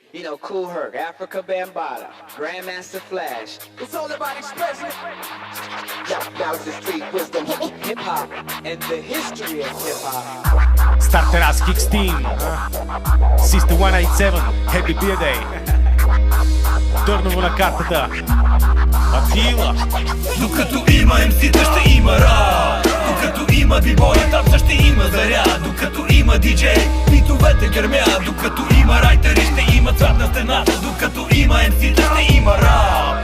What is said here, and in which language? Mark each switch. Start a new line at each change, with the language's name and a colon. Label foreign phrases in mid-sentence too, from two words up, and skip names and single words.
English: Nino, Cool Herc, Africa Bambaataa, Grandmaster Flash. It's all about expression. Now it's the street wisdom, hip hop, and the history of hip hop. Starteraz Kicks Team, System 187, Happy Birthday.
Bulgarian: Търново на картата. Атила. Докато има МС-та ще има рап. Докато има бибоя, там ще има заря. Докато има диджей, битовете гърмят. Докато има райтери, ще има цвят на стената. Докато има МС-та ще има рап.